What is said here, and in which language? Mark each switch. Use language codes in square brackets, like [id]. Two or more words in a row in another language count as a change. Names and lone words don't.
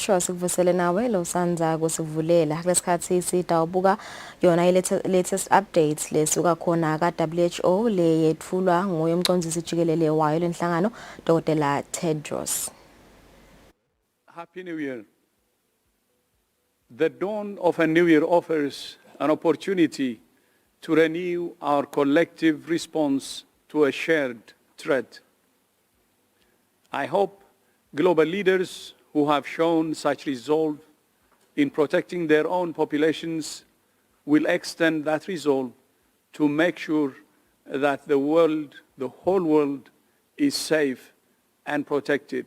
[ss] Show sikuvusele nawe lo sanza kusivulela kulesikhathi sitawubuka yona [en] latest updates [ss] lesuka khona ka WHO le yethulwa nguye umcondzisi jikelele wayo lenhlangano Dr. Tedros. [en] Happy New Year. The dawn of a new year offers an opportunity to renew our collective response to a shared threat. I hope global leaders who have shown such resolve in protecting their own populations will extend that resolve to make sure that the whole world is safe and protected.